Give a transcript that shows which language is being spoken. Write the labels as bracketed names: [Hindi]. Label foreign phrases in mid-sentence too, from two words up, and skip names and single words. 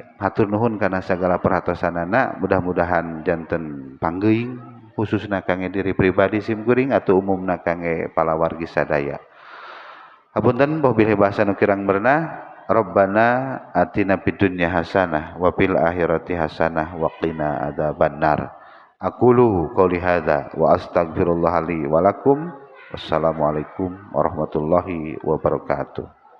[Sundanese] Hatur nuhun kana sagala perhatosanana, mudah-mudahan janten panggeuing khususna kangge diri pribadi sim kuring atau umumna kangge palawargi sadaya. Hapunten boh bilih bahasa nu kirang beunah. [Arabic] ربنا آتنا في الدنيا حسنة وفي الآخرة حسنة وقنا عذاب النار. أقول قولي هذا وأستغفر الله لي ولكم. والسلام عليكم ورحمة الله وبركاته.